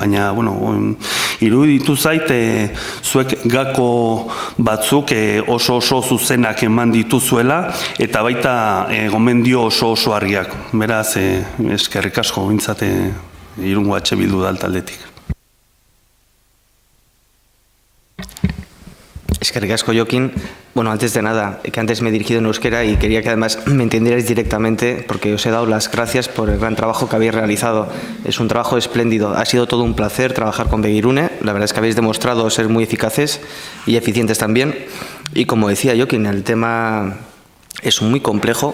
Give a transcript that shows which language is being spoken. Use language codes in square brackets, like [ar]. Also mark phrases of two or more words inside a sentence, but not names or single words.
[eu] Baina, iruditu zait zuek gako batzuk oso zuzenak eman dituzuela eta baita gomendio oso argiak. Beraz, eskerrik asko bintzate Irungo Bildu da taldetik. Eskerrik asko, Jokin. [es] Antes de nada, que antes me he dirigido en euskera y quería que además me entendierais directamente porque os he dado las gracias por el gran trabajo que habéis realizado. Es un trabajo espléndido. Ha sido todo un placer trabajar con Begirune. La verdad es que habéis demostrado ser muy eficaces y eficientes también. Y como decía Jokin, el tema es muy complejo.